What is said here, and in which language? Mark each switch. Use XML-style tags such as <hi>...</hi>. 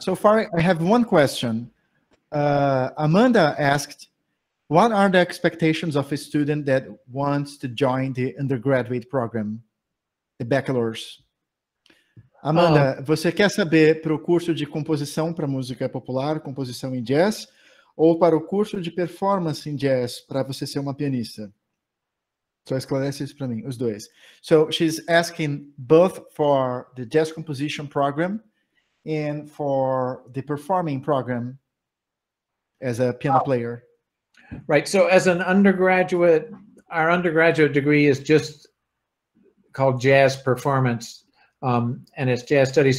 <en>So far, I have one question. Amanda asked, what are the expectations of a student that wants to join the undergraduate program, the bachelor's?</en> <pt>Amanda, você quer saber para o curso de composição para música popular, composição em jazz, ou para o curso de performance em jazz para você ser uma pianista? Só esclarece isso para mim, os dois.</pt> <en>So she's asking both for the jazz composition program and for the performing program as a piano player. Right. So as an undergraduate, our undergraduate degree is just called jazz performance, and it's jazz studies.</en>